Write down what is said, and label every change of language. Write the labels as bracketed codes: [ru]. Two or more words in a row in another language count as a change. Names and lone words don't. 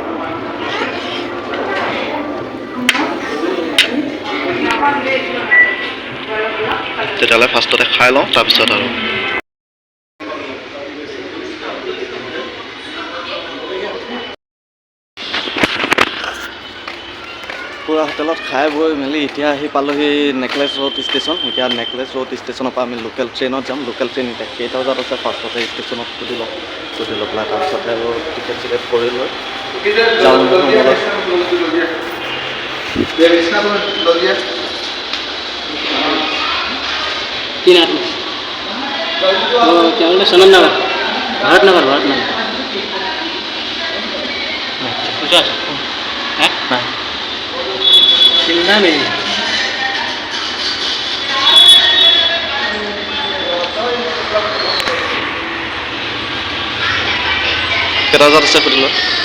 [as] তেতিয়াহ'লে ফাৰ্ষ্টতে খাই লওঁ তাৰপিছত আৰু পুৰা হোটেলত খাই বৈ মেলি এতিয়া আহি পালোহি নেকলেছ ৰোড ষ্টেচন এতিয়া নেকলেছ ৰোড ষ্টেচনৰ পৰা আমি লোকেল ট্ৰেইনত যাম লোকেল ট্ৰেইন এতিয়া কেইটা বজাত আছে ফাৰ্ষ্টতে ষ্টেচনত সুধি লৈ পেলাই তাৰপিছতে আৰু টিকেট চিকেট কৰি লৈ যাওঁ [hi] तीन आदमी तो क्या बोलते सनम नगर भारत नगर पूछा है चिंता नहीं [as] কেইটা বজাত আছে সুধি লৈ